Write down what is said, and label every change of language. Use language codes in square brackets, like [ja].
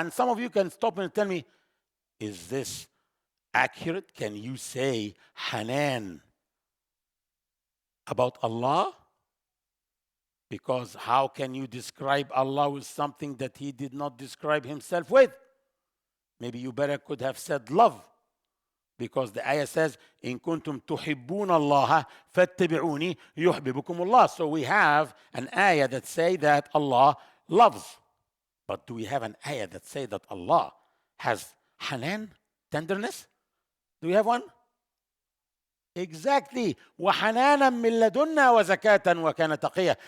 [en] And some of you can stop and tell me, is this accurate? Can you say hanan about Allah? Because how can you describe Allah with something that he did not describe himself with? Maybe you better could have said love. Because the ayah says, [ar] إِن كُنتُمْ تُحِبُّونَ اللَّهَ فَاتَّبِعُونِي يُحْبِبُكُمُ اللَّهُ. [en] So we have an ayah that say that Allah loves. But do we have an ayah that say that Allah has hanan, tenderness? Do we have one? Exactly. [ar] وَحَنَانًا مِّن لَدُنَّا وَزَكَاةً وَكَانَ تَقِيًّا.